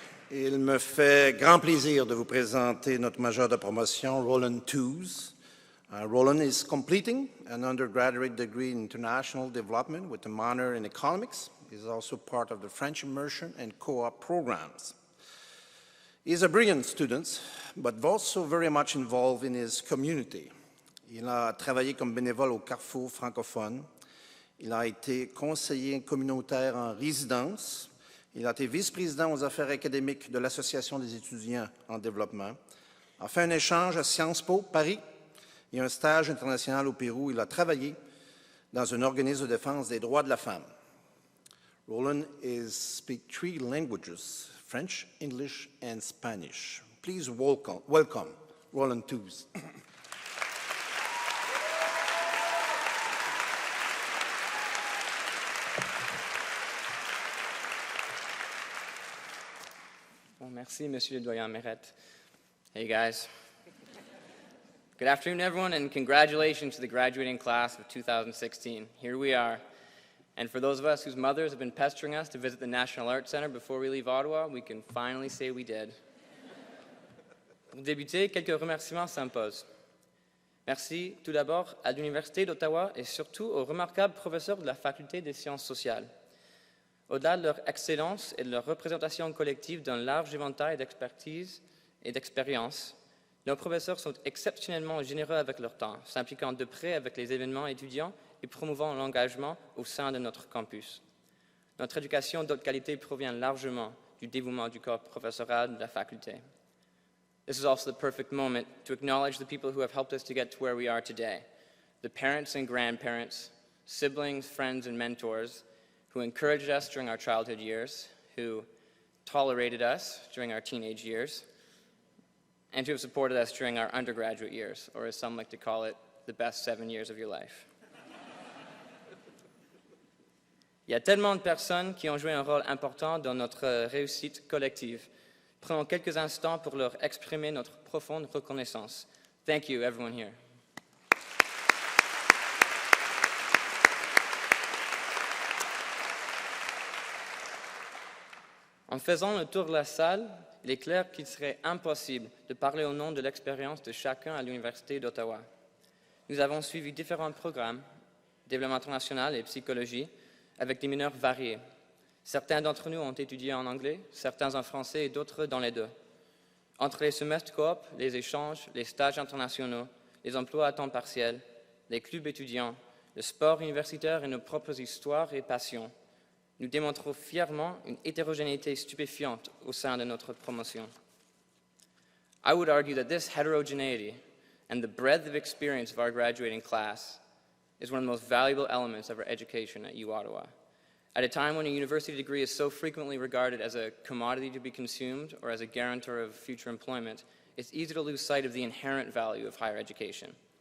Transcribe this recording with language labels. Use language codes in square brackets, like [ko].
[fr] Il me fait grand plaisir de vous présenter notre major de promotion, Roland Tooze. [en] Roland is completing an undergraduate degree in international development with a minor in economics. He is also part of the French immersion and co-op programs. He is a brilliant student, but also very much involved in his community. [fr] Il a travaillé comme bénévole au Carrefour francophone. Il a été conseiller communautaire en résidence. Il a été vice-président aux affaires académiques de l'Association des étudiants en développement. A fait un échange à Sciences Po, Paris, et un stage international au Pérou. Il a travaillé dans un organisme de défense des droits de la femme. [en] Roland speaks 3 languages, French, English, and Spanish. Please welcome Roland Tooze. [fr] Merci, Monsieur le Doyen Mérette. [en] Hey, guys. Good afternoon, everyone, and congratulations to the graduating class of 2016. Here we are. And for those of us whose mothers have been pestering us to visit the National Arts Center before we leave Ottawa, we can finally say we did. [fr] Pour débuter, quelques remerciements s'imposent. Merci tout d'abord à l'Université d'Ottawa et surtout aux remarquables professeurs de la Faculté des sciences sociales. Au-delà de leur excellence et de leur représentation collective d'un large éventail d'expertise et d'expérience, nos professeurs sont exceptionnellement généreux avec leur temps, s'impliquant de près avec les événements étudiants et promouvant l'engagement au sein de notre campus. Notre éducation d'haute qualité provient largement du dévouement du corps professoral de la faculté. [en] This is also the perfect moment to acknowledge the people who have helped us to get to where we are today, the parents and grandparents, siblings, friends, and mentors who encouraged us during our childhood years, who tolerated us during our teenage years, and who have supported us during our undergraduate years, or as some like to call it, the best 7 years of your life. [fr] Il y a tellement de personnes qui ont joué un rôle important dans notre réussite collective. Prenons quelques instants pour leur exprimer notre profonde reconnaissance. [en] Thank you, everyone here. [fr] En faisant le tour de la salle, il est clair qu'il serait impossible de parler au nom de l'expérience de chacun à l'Université d'Ottawa. Nous avons suivi différents programmes, Développement international et Psychologie, avec des mineurs variés. Certains d'entre nous ont étudié en anglais, certains en français et d'autres dans les deux. Entre les semestres coop, les échanges, les stages internationaux, les emplois à temps partiel, les clubs étudiants, le sport universitaire et nos propres histoires et passions, nous démontrons fièrement une hétérogénéité stupéfiante au sein de notre promotion. [en] I would argue that this heterogeneity and the breadth of experience of our graduating class is one of the most valuable elements of our education at U-Ottawa. At a time when a university degree is so frequently regarded as a commodity to be consumed or as a guarantor of future employment, it's easy to lose sight of the inherent value of higher education.